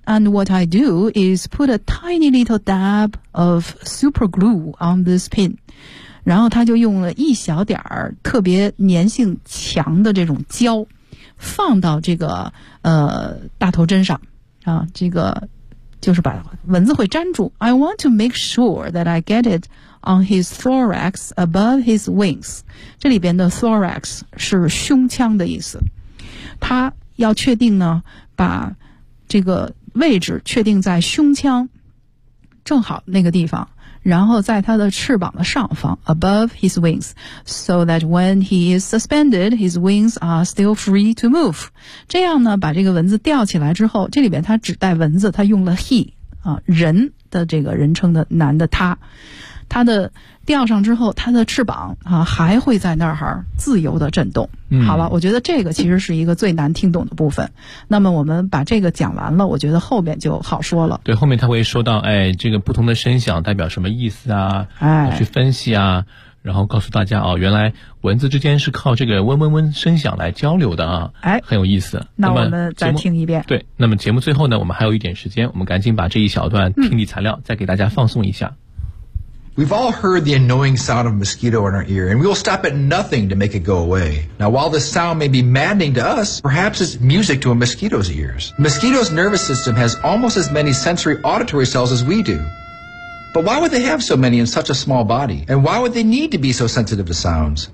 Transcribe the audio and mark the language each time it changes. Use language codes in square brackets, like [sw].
[en] And what I do is put a tiny little dab of super glue on this pin， [zh] 然后他就用了一小点儿特别粘性强的这种胶放到这个大头针上啊，这个就是把蚊子会粘住。 [en] I want to make sure that I get it on his thorax above his wings， [zh] 这里边的 thorax 是胸腔的意思，他要确定呢把这个位置确定在胸腔正好那个地方，然后在他的翅膀的上方 [en] above his wings, so that when he is suspended, his wings are still free to move. [zh] 这样呢把这个蚊子吊起来之后，这里边他只带蚊子，他用了 he,人的这个人称的男的他。他的吊上之后，他的翅膀啊还会在那儿自由的震动。好了，我觉得这个其实是一个最难听懂的部分。那么我们把这个讲完了，我觉得后面就好说了。对，后面他会说到，哎，这个不同的声响代表什么意思啊？哎，去分析啊，然后告诉大家哦，原来蚊子之间是靠这个嗡嗡嗡声响来交流的啊。哎，很有意思。那我们再听一遍。对，那么节目最后呢，我们还有一点时间，我们赶紧把这一小段听力材料再给大家放送一下。 [en] We've all heard the annoying sound of a mosquito in our ear, and we will stop at nothing to make it go away. Now, while this sound may be maddening to us, perhaps it's music to a mosquito's ears. Mosquito's nervous system has almost as many sensory auditory cells as we do. But why would they have so many in such a small body? And why would they need to be so sensitive to sounds?